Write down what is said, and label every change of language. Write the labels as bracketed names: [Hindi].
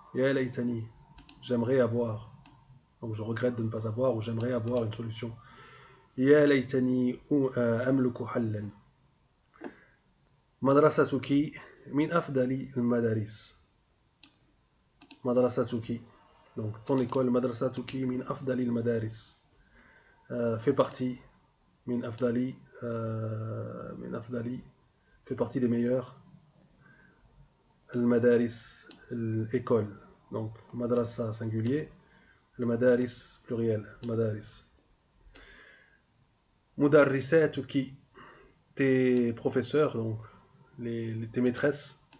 [Arabic] يا ليتني, [French] j'aimerais avoir. Donc je regrette de ne pas avoir ou j'aimerais avoir une solution. [Arabic] يا ليتني أملك حلا. مدرستك من أفضل المدارس. مدرستك, [French] donc ton école. [Arabic] مدرستك من أفضل المدارس, [French] fait partie. [Arabic] من أفضل, [French] من أفضل, fait partie des meilleurs. [Arabic] المدارس, [French] l'école. Donc madrasa singulier, le madaris pluriel. [Arabic] المدارس. مدرساتك, [French] tes professeurs, donc tes maîtresses.